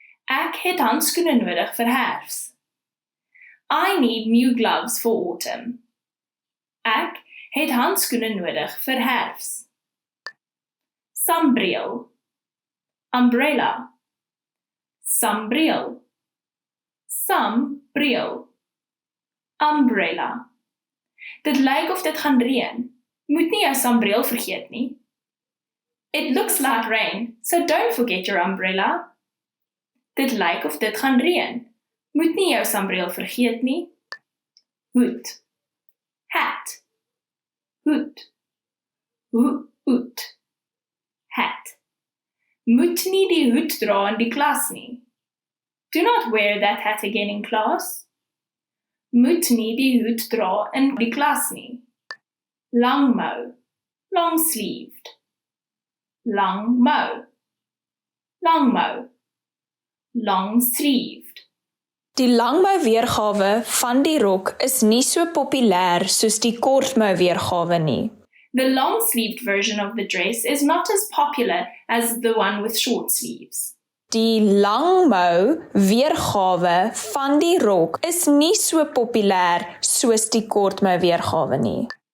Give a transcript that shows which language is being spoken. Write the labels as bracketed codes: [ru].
[af] Ek het handskoene nodig vir herfs. [en] I need new gloves for autumn. [af] Ek het handskoene nodig vir herfs. Sambreel, umbrella, sambreel, sambreel, umbrella. Dit lyk of dit gaan reën. Moet nie jou sambreel vergeet nie. [en] It looks like rain, so don't forget your umbrella. [af] Dit lyk of dit gaan reën. Moet nie jou sonbril vergeet nie. Hoed. Hat. Hoed. Hoed. Hat. Moet nie die hoed dra in die klas nie. [en] Do not wear that hat again in class. [af] Moet nie die hoed dra in die klas nie. Lang mou. Long-sleeved. Lang mou. Long mou. [en] Long-sleeved. [af] Die langmou weergawe van die rok is nie so populêr soos die kortmou weergawe nie. [en] The long-sleeved version of the dress is not as popular as the one with short sleeves. [af] Die langmou weergawe van die rok is nie so populêr soos die kortmou weergawe nie.